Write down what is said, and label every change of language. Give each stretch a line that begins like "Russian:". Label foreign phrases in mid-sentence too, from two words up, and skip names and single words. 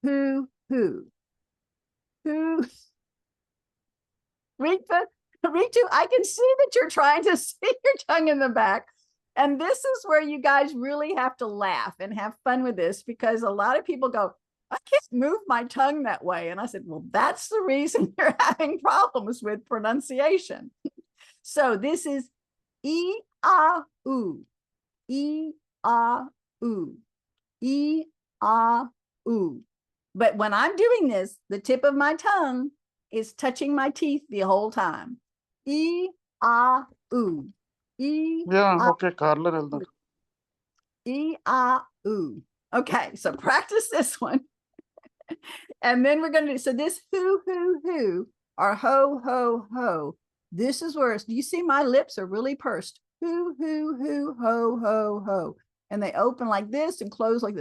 English: Ritu, I can see that you're trying to see your tongue in the back. And this is where you guys really have to laugh and have fun with this because a lot of people go, I can't move my tongue that way. And I said, well, that's the reason you're having problems with pronunciation. So this is E-A-U. E-A-U. E-A-U. But when I'm doing this, the tip of my tongue is touching my teeth the whole time. E-A-U. E-A-U. Okay, so practice this one. And then we're going to do, so this who, or ho. This is where, do you see my lips are really pursed? Who, ho. And they open like this and close like this.